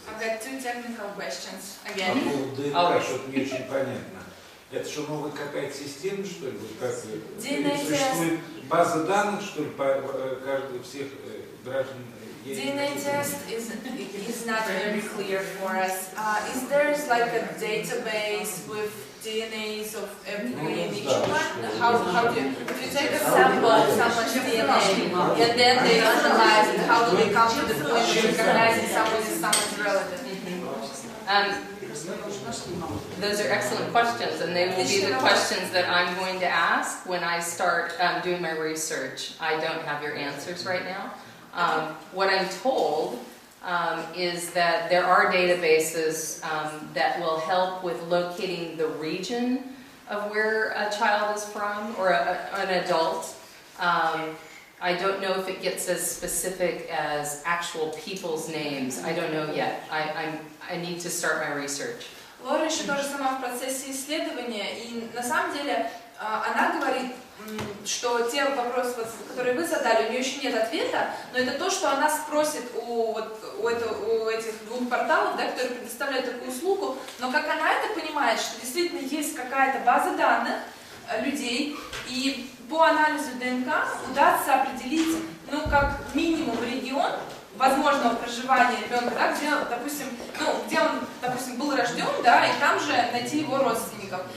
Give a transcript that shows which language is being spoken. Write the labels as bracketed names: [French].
[English] I've got 2 technical questions again. [Russian] По поводу ДНК, что-то не очень понятно. Это что, новая какая-то система, что ли? Как, существует база данных, что ли, по каждому всех граждан? [English] DNA test is not very clear for us. Is there like a database with DNAs of every in each one? How do you take a sample of someone's DNA and then they analyze it? How do they come to the point of recognizing someone as someone's relative? Those are excellent questions, and they will be the questions that I'm going to ask when I start doing my research. I don't have your answers right now. What I'm told is that there are databases that will help with locating the region of where a child is from, or an adult. I don't know if it gets as specific as actual people's names. I don't know yet. I need to start my research. [Russian] Лора еще тоже сама в процессе исследования, и на самом деле она говорит, что те вопросы, которые вы задали, у нее еще нет ответа, но это то, что она спросит у этих двух порталов, да, которые предоставляют такую услугу, но как она это понимает, что действительно есть какая-то база данных людей, и по анализу ДНК удастся определить, ну, как минимум регион возможного проживания ребенка, да, где, допустим, где он, допустим, был рожден, да, и там же найти его родственников.